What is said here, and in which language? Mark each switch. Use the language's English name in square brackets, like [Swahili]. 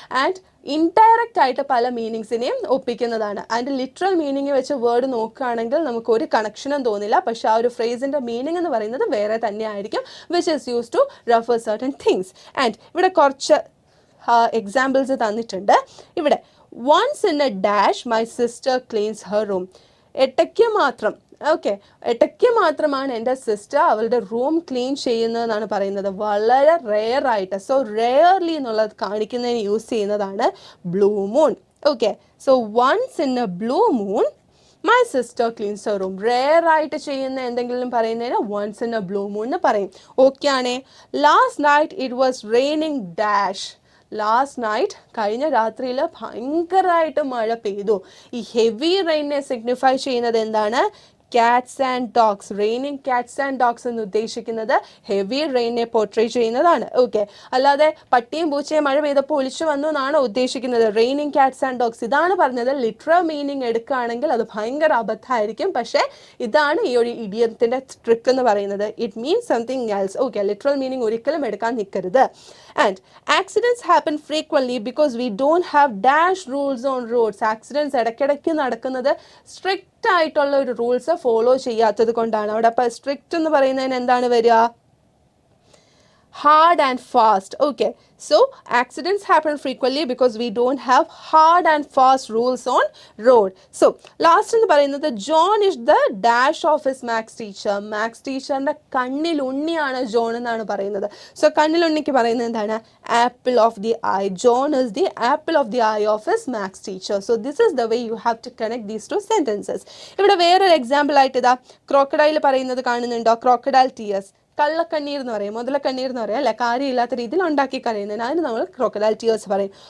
[Malayalam] And indirect ആയിട്ട് പല മീനിങ്സിനെയും ഒപ്പിക്കുന്നതാണ്. അതിൻ്റെ ലിറ്ററൽ മീനിങ് വെച്ച് വേർഡ് നോക്കുകയാണെങ്കിൽ നമുക്ക് ഒരു കണക്ഷനും തോന്നില്ല, പക്ഷെ ആ ഒരു ഫ്രേസിൻ്റെ മീനിങ് എന്ന് പറയുന്നത് വേറെ തന്നെയായിരിക്കും, [English] Which is use to refer certain things. [Malayalam] And ഇവിടെ കുറച്ച് എക്സാമ്പിൾസ് തന്നിട്ടുണ്ട്. [English] ഇവിടെ once in a dash my sister cleans her room. [Malayalam] ഇടയ്ക്ക് മാത്രം, ഓക്കെ, ഇടയ്ക്ക് മാത്രമാണ് എൻ്റെ സിസ്റ്റർ അവളുടെ റൂം ക്ലീൻ ചെയ്യുന്നതെന്നാണ് പറയുന്നത്, വളരെ റെയർ ആയിട്ട്. സോ റെയർലി എന്നുള്ളത് കാണിക്കുന്നതിന് യൂസ് ചെയ്യുന്നതാണ് blue moon. [English] Okay, so once in a blue moon my sister cleans her room. [Malayalam] Rare ആയിട്ട് ചെയ്യുന്ന എന്തെങ്കിലും പറയുന്നതിന് [English] once in a blue moon [Malayalam] എന്ന് പറയും. ഓക്കെ ആണേ. [English] Last night it was raining dash. Last night, [Malayalam] കഴിഞ്ഞ രാത്രിയിൽ ഭയങ്കരമായിട്ട് മഴ പെയ്തു. ഈ ഹെവി റെയിനെ സിഗ്നിഫൈ ചെയ്യുന്നത് എന്താണ്? [English] Cats and dogs. [Malayalam] Raining cats and dogs എന്ന് ഉദ്ദേശിക്കുന്നത് ഹെവി റെയിനെ പോർട്രേ ചെയ്യുന്നതാണ്. ഓക്കെ, അല്ലാതെ പട്ടിയും പൂച്ചയും മഴ പെയ്തപ്പോൾ ഒളിച്ചു വന്നു എന്നാണ് ഉദ്ദേശിക്കുന്നത്. റെയിനിങ് കാറ്റ്സ് ആൻഡ് ഡോഗ്സ് ഇതാണ് പറഞ്ഞത്. ലിറ്ററൽ മീനിങ് എടുക്കുകയാണെങ്കിൽ അത് ഭയങ്കര അബദ്ധമായിരിക്കും. പക്ഷേ ഇതാണ് ഈ ഒരു ഇഡിയത്തിൻ്റെ ട്രിക്ക് എന്ന് പറയുന്നത്. [English] It means something else. [Malayalam] Okay, literal meaning ഒരിക്കലും എടുക്കാൻ നിൽക്കരുത്. [English] And accidents happen frequently because we don't have dash rules on roads. [Malayalam] Accidents ഇടയ്ക്കിടയ്ക്ക് നടക്കുന്നത് സ്ട്രിക്റ്റ് ആയിട്ടുള്ള ഒരു റൂൾസ് ഫോളോ ചെയ്യാത്തത് കൊണ്ടാണ്. അവിടെ അപ്പോൾ സ്ട്രിക്റ്റ് എന്ന് പറയുന്നതിന് എന്താണ് വരിക? [English] hard and fast. Okay, so accidents happen frequently because we don't have hard and fast rules on road. So last [Malayalam] എന്ന് പറയുന്നത് [English] John is the dash of his max teacher. [Malayalam] Maths ടീച്ചറിന്റെ കണ്ണിൽ ഉണ്ണിയാണ് ജോൺ എന്നാണ് പറയുന്നത്. സോ കണ്ണിൽ ഉണ്ണിക്ക് പറയുന്നത് എന്താണ്? [English] Apple of the eye. John is the apple of the eye of his max teacher. So this is the way you have to connect these two sentences. [Malayalam] ഇവിടെ വേറൊരു എക്സാമ്പിൾ ആയിട്ട് ഇതാ ക്രോക്കഡൈൽ പറയുന്നത് കാണുന്നുണ്ടോ? Crocodile tears. കള്ളക്കണ്ണീർ എന്ന് പറയും, മുതലക്കണ്ണീർ എന്ന് പറയും അല്ലെ, കാര്യമില്ലാത്ത രീതിയിൽ ഉണ്ടാക്കി കരയുന്നതിന് അതിന് നമ്മൾ ക്രോക്കഡൈൽ ടിയേഴ്സ് പറയും.